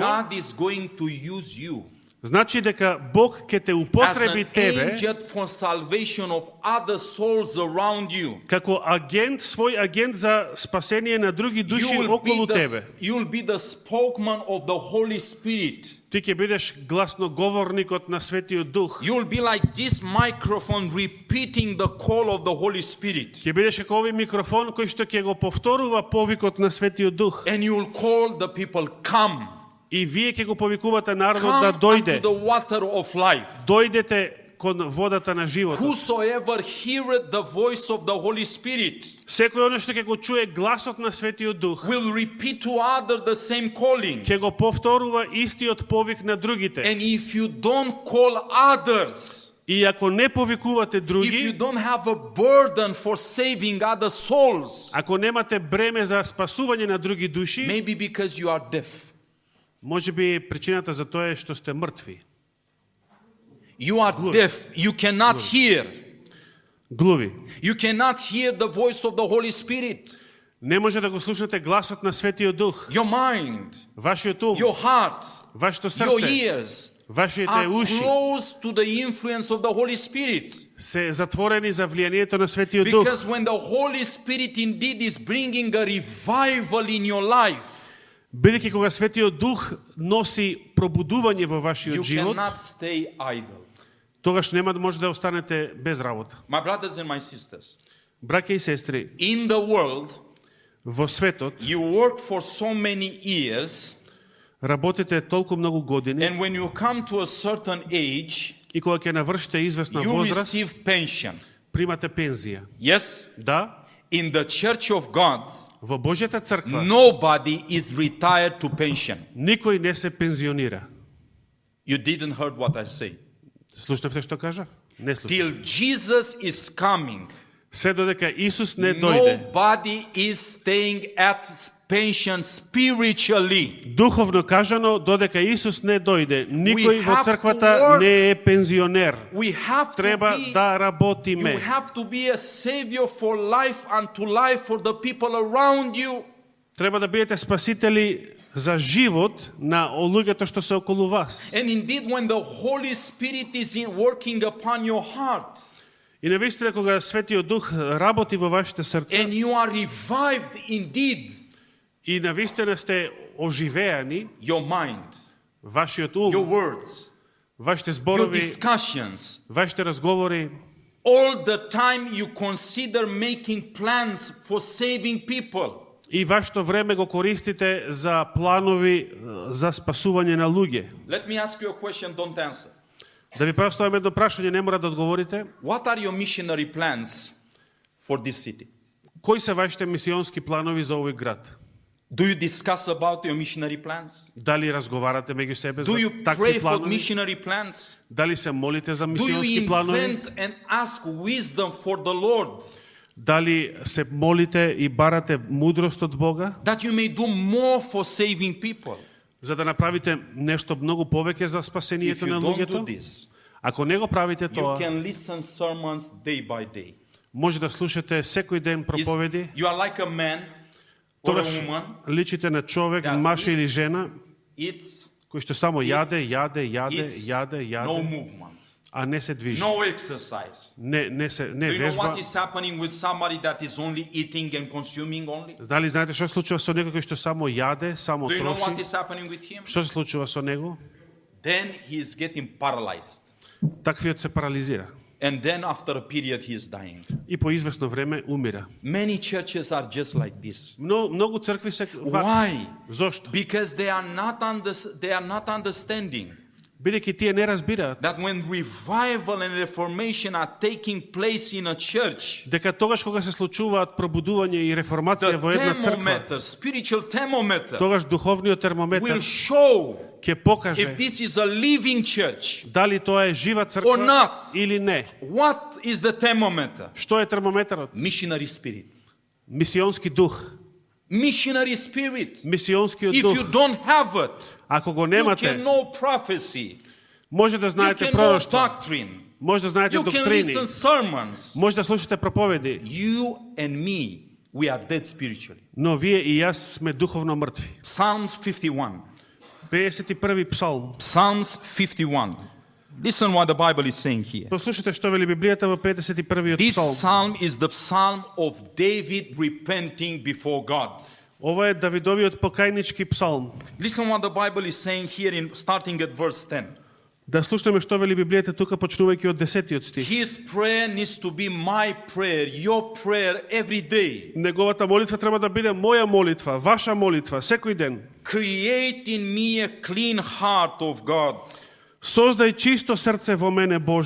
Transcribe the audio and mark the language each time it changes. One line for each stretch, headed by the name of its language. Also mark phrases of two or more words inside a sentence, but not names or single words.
English: God is going to use you
Macedonian: значи дека Бог ќе те
English: as
Macedonian: употреби
English: an
Macedonian: тебе
English: agent for salvation of other souls around you.
Macedonian: како агент, свој агент за спасение на други души околу тебе.
English: You will be the spokesman of the Holy Spirit.
Macedonian: Ти ќе бидеш гласноговорникот на Светиот Дух.
English: You will be like this microphone repeating the call of the Holy Spirit.
Macedonian: Ќе бидеш како овој микрофон кој што ќе го повторува повикот на Светиот Дух.
English: And you will call the people, come.
Macedonian: И вие ќе го повикувате народот
English: Come
Macedonian: да
English: unto
Macedonian: дојде.
English: the water of life.
Macedonian: Дојдете кон водата на животот.
English: Whosoever heareth the voice of the Holy Spirit
Macedonian: Секој оној што ќе го чуе гласот на Светиот Дух,
English: will repeat to others the same calling.
Macedonian: ќе го повторува истиот повик на другите.
English: And if you don't call others,
Macedonian: И ако не повикувате
English: if you
Macedonian: други,
English: don't have a burden for saving other souls,
Macedonian: ако немате бреме за спасување на други души,
English: maybe because you are deaf.
Macedonian: може би причината за тоа е што сте мртви.
English: You are deaf. You cannot hear.
Macedonian: глуви.
English: You cannot hear the voice of the Holy Spirit.
Macedonian: Не може да го слушнете гласот на Светиот Дух.
English: Your mind,
Macedonian: Вашиот ум,
English: your heart,
Macedonian: вашето
English: your
Macedonian: срце,
English: ears
Macedonian: вашите
English: are
Macedonian: уши
English: close to the influence of the Holy Spirit.
Macedonian: се затворени за влијанието на Светиот Дух.
English: Because when the Holy Spirit indeed is bringing a revival in your life,
Macedonian: Бидејќи кога Светиот Дух носи пробудување во
English: you
Macedonian: вашиот живот,
English: cannot stay idle.
Macedonian: тогаш нема да може да останете без работа.
English: My brothers and my sisters,
Macedonian: Браќа и сестри,
English: in the world,
Macedonian: во светот
English: you work for so many years,
Macedonian: работите толку многу години
English: and when you come to a certain age,
Macedonian: и кога ќе навршите известна
English: you
Macedonian: возраст,
English: receive pension.
Macedonian: примате пензија.
English: Yes?
Macedonian: Да,
English: In the church of God,
Macedonian: во Божјата црква
English: nobody is retired to pension.
Macedonian: никој не се пензионира.
English: You didn't heard what I say.
Macedonian: Слушнавте што кажав? Не слушнав.
English: Till Jesus is coming,
Macedonian: Се додека Исус не дојде,
English: nobody is staying at pension spiritually.
Macedonian: духовно кажано, додека Исус не дојде, никој во
English: have to
Macedonian: црквата
English: work.
Macedonian: не е пензионер.
English: We have to
Macedonian: Треба
English: be,
Macedonian: да
English: you
Macedonian: работиме.
English: have to be a savior for life and to life for the people around you.
Macedonian: Треба да бидете спасители за живот на луѓето што се околу вас.
English: And indeed, when the Holy Spirit is working upon your heart,
Macedonian: И навистина кога Светиот Дух работи во вашите срца
English: and you are revived indeed,
Macedonian: и навистина сте оживеани,
English: your mind,
Macedonian: вашиот
English: your
Macedonian: ум,
English: words,
Macedonian: вашите
English: your
Macedonian: зборови,
English: discussions,
Macedonian: вашите разговори,
English: all the time you consider making plans for saving people.
Macedonian: и вашето време го користите за планови за спасување на луѓе.
English: Let me ask you a question, don't answer.
Macedonian: Да ви поставам едно прашање, не мора да одговорите.
English: What are your missionary plans for this city?
Macedonian: Кои се вашите мисионски планови за овој град?
English: Do you discuss about your missionary plans?
Macedonian: Дали разговарате меѓу себе за
English: Do you pray
Macedonian: такви
English: for
Macedonian: планови?
English: missionary plans?
Macedonian: Дали се молите за
English: Do
Macedonian: мисионски
English: you
Macedonian: планови?
English: invent and ask wisdom for the Lord
Macedonian: Дали се молите и барате мудрост од Бога,
English: that you may do more for saving people?
Macedonian: за да направите нешто многу повеќе за
English: If
Macedonian: спасението
English: you
Macedonian: на
English: don't do
Macedonian: луѓето?
English: this,
Macedonian: Ако не го правите
English: you
Macedonian: тоа,
English: can listen sermons day by day.
Macedonian: може да слушате секој ден проповеди,
English: You are like a man or a
Macedonian: тогаш
English: woman
Macedonian: личите на човек,
English: that
Macedonian: маж или
English: eats-
Macedonian: жена,
English: It's
Macedonian: кој што само јаде,
English: it's
Macedonian: јаде,
English: no movement,
Macedonian: а не се движи.
English: no exercise.
Macedonian: Не
English: Do you know
Macedonian: вежба.
English: what is happening with somebody that is only eating and consuming only?
Macedonian: Дали знаете што се случува со некој кој што само јаде, само
English: Do you know what
Macedonian: троши?
English: is happening with him?
Macedonian: Што се случува со него?
English: Then he is getting paralyzed.
Macedonian: Таквиот се парализира.
English: And then after a period he is dying.
Macedonian: И по известно време умира.
English: Many churches are just like this.
Macedonian: Многу цркви се
English: Why?
Macedonian: Зошто?
English: Because they are not understanding
Macedonian: Бидејќи тие не разбираат
English: that when revival and reformation are taking place in a church,
Macedonian: дека тогаш кога се случуваат пробудување и реформација
English: the
Macedonian: во една црква,
English: thermometer, spiritual thermometer,
Macedonian: тогаш духовниот термометар
English: will show
Macedonian: ќе
English: if
Macedonian: покаже
English: this is a living church.
Macedonian: дали тоа е жива
English: Or
Macedonian: црква
English: not.
Macedonian: или не.
English: What is the thermometer?
Macedonian: Што е термометарот?
English: Missionary spirit.
Macedonian: Мисионски дух.
English: Missionary spirit.
Macedonian: Мисионскиот
English: If you
Macedonian: дух.
English: don't have it,
Macedonian: Ако го
English: you can
Macedonian: немате,
English: know prophecy.
Macedonian: може да
English: You
Macedonian: знаете
English: can know
Macedonian: пророштво,
English: doctrine.
Macedonian: може да знаете
English: You can
Macedonian: доктрини,
English: listen sermons.
Macedonian: може да слушате проповеди,
English: You and me, we are dead spiritually.
Macedonian: но вие и јас сме духовно мртви.
English: Psalms 51.
Macedonian: 51 псалм.
English: Psalms 51. Listen what the Bible is saying here.
Macedonian: Послушайте што вели Библијата во 51-иот
English: This
Macedonian: псалм.
English: psalm is the psalm of David repenting before God.
Macedonian: Ова е Давидовиот покајнички псалм.
English: Listen what the Bible is saying here in starting at verse 10.
Macedonian: Да слушнеме што вели Библијата тука почнувајќи од 10-тиот стих.
English: His prayer needs to be my prayer, your prayer every day.
Macedonian: Неговата молитва треба да биде моја молитва, ваша молитва секој ден.
English: Create in me a clean heart of God
Macedonian: Создај чисто срце во мене, Боже,